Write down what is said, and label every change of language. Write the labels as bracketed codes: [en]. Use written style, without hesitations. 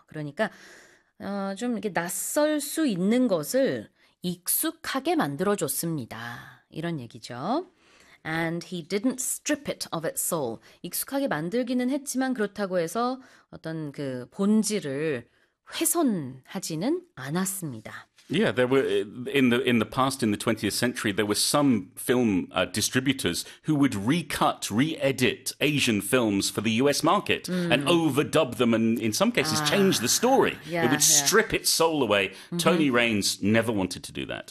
[ko] 그러니까 좀 이렇게 낯설 수 있는 것을 익숙하게 만들어줬습니다. 이런 얘기죠. [en] And he didn't strip it of its soul. [ko] 익숙하게 만들기는 했지만 그렇다고 해서 어떤 그 본질을 훼손하지는 않았습니다. [en] Yeah, there were in the past, in the 20th century, there were some film distributors who would recut, re-edit Asian films for the US market and overdub them, and in some cases change the story. It would strip its soul away. Tony Raines never wanted to do that.